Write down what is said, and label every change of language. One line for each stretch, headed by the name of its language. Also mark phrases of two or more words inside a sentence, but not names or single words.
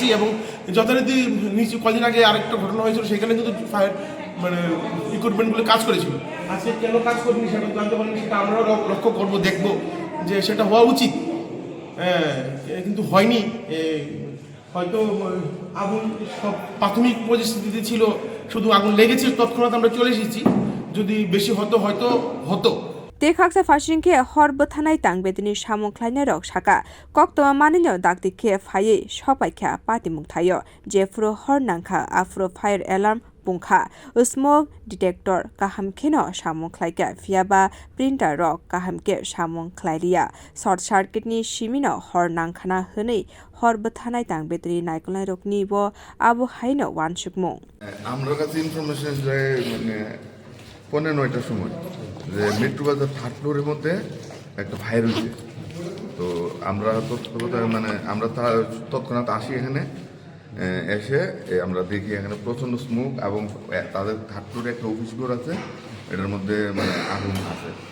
Bangla: এবং যথারীতি নিচে কদিন আগে আরেকটা ঘটনা হয়েছিল সেখানে কিন্তু ফায়ার মানে ইকুইপমেন্টগুলো কাজ করেছিল আজকে কেন কাজ করিনি সেটা জানতে পারিনি সেটা আমরাও লক্ষ্য করবো দেখবো যে সেটা হওয়া উচিত কিন্তু হয়নি হয়তো আগুন সব প্রাথমিক পরিস্থিতিতে ছিল শুধু আগুন লেগেছে তৎক্ষণাৎ আমরা চলে এসেছি যদি বেশি হতো হয়তো হতো
Kok Borok: Tekaksa fashinkhe hor buthanai tangbedini samung khlainai rok saka koktoma manino dakdikhe phaye sopaikha pati mungthayo jefro hor nangkha afro
English: fire alarm
Kok Borok: pungkha
English: smoke detector
Kok Borok: kahamkheno samung khlaika fiaba printer rok kahamke samung khlairia
English: short circuit
Kok Borok: ni simino hor nangkhana hwnei hor buthanai tangbedini naikolai rokni bo abu haino wan sukmung
Bangla: amra kache information jay মানে 9:30টার সময় যে মেট্রো বাজার
English: third floorer
Bangla: মধ্যে একটা ফায়ার হয়েছে তো আমরা মানে আমরা তৎক্ষণাৎ আসি এখানে এসে আমরা দেখি এখানে প্রচণ্ড স্মোক এবং তাদের
English: third floore
Bangla: একটা অফিস ঘর আছে এটার মধ্যে মানে আগুন আছে